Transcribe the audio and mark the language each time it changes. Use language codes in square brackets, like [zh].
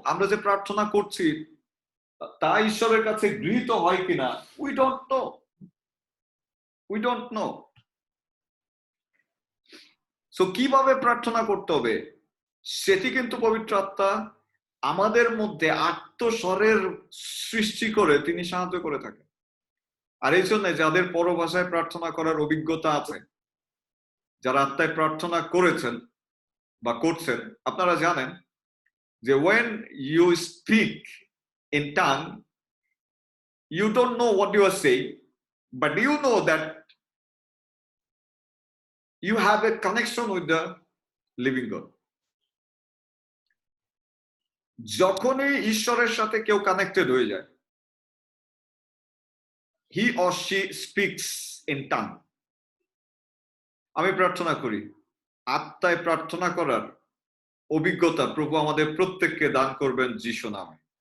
[bn] আমরা যে প্রার্থনা করছি তা ঈশ্বরের কাছে গৃহীত হয় কিনা, [en] We don't know, we don't know. [bn] So কিভাবে প্রার্থনা করতে হবে সেটি কিন্তু পবিত্র আত্মা আমাদের মধ্যে আত্মস্বরের সৃষ্টি করে তিনি সাহায্য করে থাকেন। আর এই জন্য যাদের পরভাষায় প্রার্থনা করার অভিজ্ঞতা আছে, যারা আত্মায় প্রার্থনা করেছেন বা করছেন, আপনারা জানেন যে [en] when you speak in tongue, you don't know what you are saying, but you know that you have a connection with the living God. [bn] যখনই ঈশ্বরের সাথে কেউ কানেক্টেড হয়ে যায়, [en] he or she speaks in tongue. [bn] আমি প্রার্থনা করি, আত্মায় প্রার্থনা করার অভিজ্ঞতা প্রভু আমাদের প্রত্যেককে দান করবেন যিশু নামে।